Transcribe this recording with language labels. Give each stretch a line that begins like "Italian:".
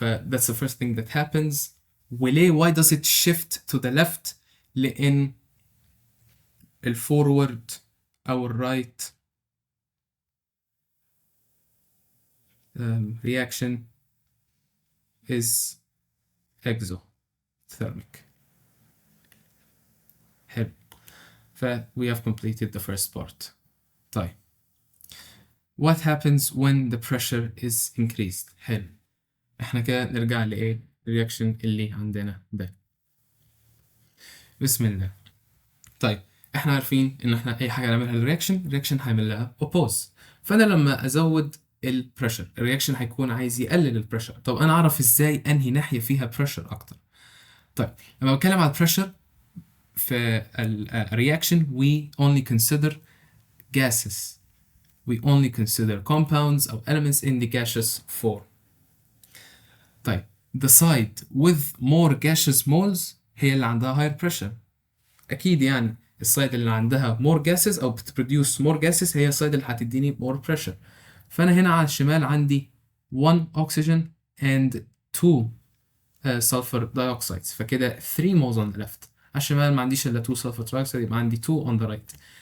English: that's the first thing that happens. وليه why does it shift to the left؟
Arabic: لأن الفورورد أو الرايت
English: reaction is exothermic.
Arabic: حلو.
English: we have completed the first part. طيب what happens when the pressure is increased؟ حلو.
Arabic: احنا كده نرجع لإيه؟ الرياكشن اللي عندنا ده. بسم الله. طيب احنا عارفين ان احنا اي حاجه نعملها الرياكشن هيعمل لها اوبوز. فانا لما ازود البريشر الرياكشن هيكون عايز يقلل البريشر. طب انا اعرف ازاي انهي ناحيه فيها بريشر اكتر؟ طيب لما بتكلم على البريشر في الرياكشن
English: we only consider gases, we only consider compounds او elements in the gaseous form. طيب the side with more gaseous moles
Arabic: هي اللي عندها
English: higher pressure.
Arabic: اكيد يعني السايد اللي عندها more gases او بتبروديوس more gases هي السايد اللي هتديني more pressure. فانا هنا على الشمال عندي
English: 1 oxygen and 2 sulfur dioxides، فكده 3 moles on the left.
Arabic: على الشمال ما عنديش الا 2 sulfur dioxide، يبقى عندي 2 on the right.